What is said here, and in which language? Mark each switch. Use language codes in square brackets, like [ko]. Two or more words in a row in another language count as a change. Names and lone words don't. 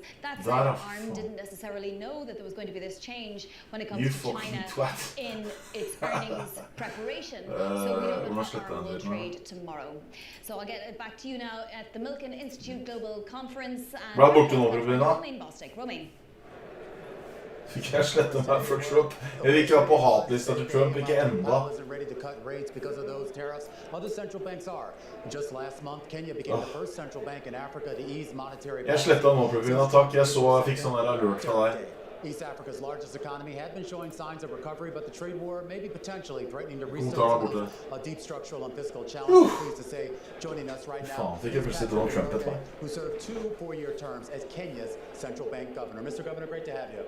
[en] That's why ARM didn't necessarily know that there was going to be this change when it comes to China in its earnings preparation. So we don't know how ARM will trade tomorrow. So I'll get it back to you now at the Milken Institute Global Conference. Romain Bostic. Romain. [no] Fikk jeg slette meg for Trump? Jeg vil ikke være på hatlista til Trump, ikke enda. Jeg sletta nå, Provina, takk. Jeg så jeg fikk sånn der alert fra deg. [en] East Africa's largest economy had been showing signs of recovery, but the trade war may be potentially threatening to restart a deep structural and fiscal challenge. I'm pleased to say, joining us right now, who served 2 4-year terms as Kenya's central bank governor. Mr. Governor, great to have you.